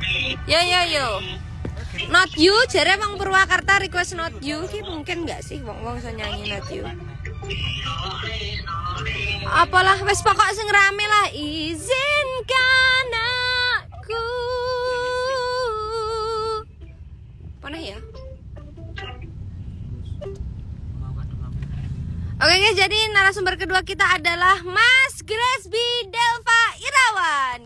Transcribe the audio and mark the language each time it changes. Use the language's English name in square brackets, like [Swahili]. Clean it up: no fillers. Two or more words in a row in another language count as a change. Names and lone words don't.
[English] Yo. Not you, [Javanese] jare wong Purwakarta request [English] not you. [Javanese] Ki mungkin nggak sih wong iso nyanyi [English] not you. [Javanese] Apalah wes pokok sing rame lah. [Indonesian] Izinkan aku. Mana ya? Oke guys, jadi narasumber kedua kita adalah Mas Grace-B Delva Irawan.